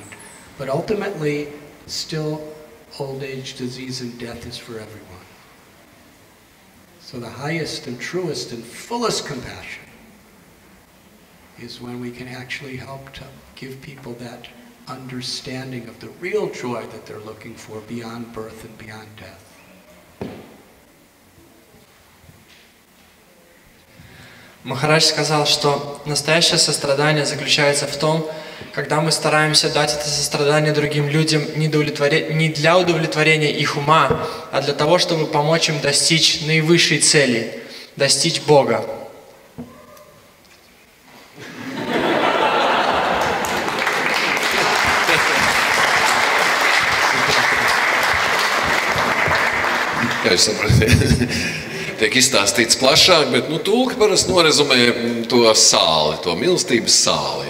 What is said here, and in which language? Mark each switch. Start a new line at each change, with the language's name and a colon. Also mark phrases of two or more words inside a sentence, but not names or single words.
English: But ultimately, still, old age, disease, and death is for everyone. So the highest and truest and fullest compassion is when we can actually help to give people that understanding of the real joy that they're looking for beyond birth and beyond death.
Russian: Махарадж сказал, что настоящее сострадание заключается в том, когда мы стараемся дать это сострадание другим людям не для удовлетворения их ума, а для того, чтобы помочь им достичь наивысшей цели, достичь Бога.
Latvian: Kā jūs saprotat, tiek izstāstīts plašāk, bet tulki parasti norezumē to sāli, to mīlestības sāli.